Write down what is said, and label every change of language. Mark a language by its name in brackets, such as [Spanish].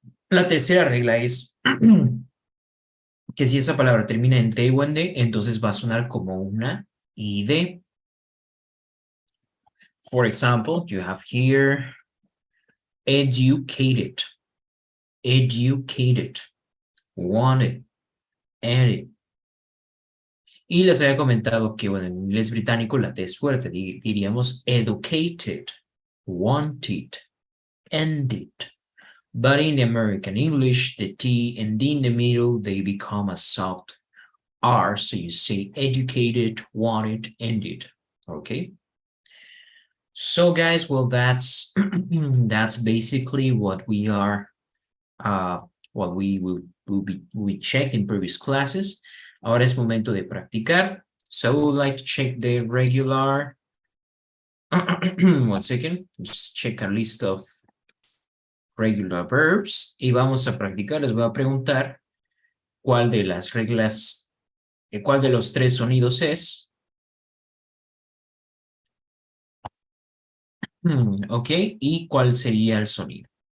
[Spanish] La tercera regla es que si esa palabra termina en T o en D, entonces va a sonar como una ID. [English] For example, you have here educated, educated, wanted, added. [Spanish] Y les había comentado que, bueno, en inglés británico la T es fuerte, diríamos educated, wanted, ended. [English] But in the American English, the T and D in the middle, they become a soft R. So you say educated, wanted, ended. Okay. So guys, well, that's basically what we are, what we checked in previous classes. [Spanish] Ahora es momento de practicar. [English] So we would like to check the regular, 1 second, just check a list of regular verbs y vamos a practicar. [Spanish] Les voy a preguntar cuál de las reglas, cuál de los tres sonidos es. Ok, y cuál sería el sonido.